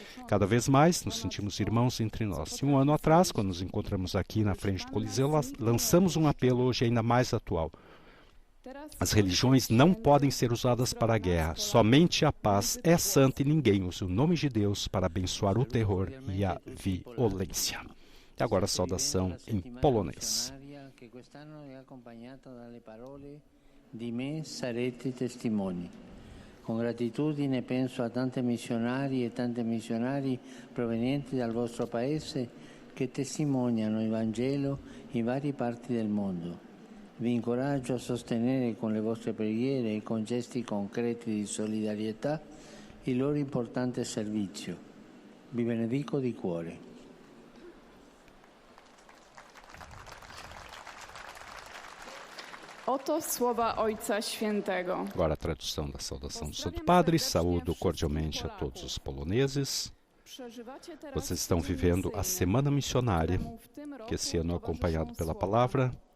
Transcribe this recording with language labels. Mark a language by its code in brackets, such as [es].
[pt] Cada vez mais nos sentimos irmãos entre nós. E um ano atrás, quando nos encontramos aqui na frente do Coliseu, lançamos um apelo hoje ainda mais atual. As religiões não podem ser usadas para a guerra. Somente a paz é santa e ninguém usa o nome de Deus para abençoar o terror e a violência. E agora a saudação em polonês. [it] Che quest'anno è accompagnata dalle parole di me sarete testimoni. Con gratitudine penso a tante missionari e tante missionari provenienti dal vostro paese che testimoniano il Vangelo in varie parti del mondo. Vi incoraggio a sostenere con le vostre preghiere e con gesti concreti di solidarietà il loro importante servizio. Vi benedico di cuore. [pl] Oto słowa Ojca Świętego. [pt] Agora a tradução da saudação do Santo Padre. Saúdo cordialmente a todos os poloneses. Vocês estão vivendo a Semana Missionária, que esse ano é acompanhado pela palavra.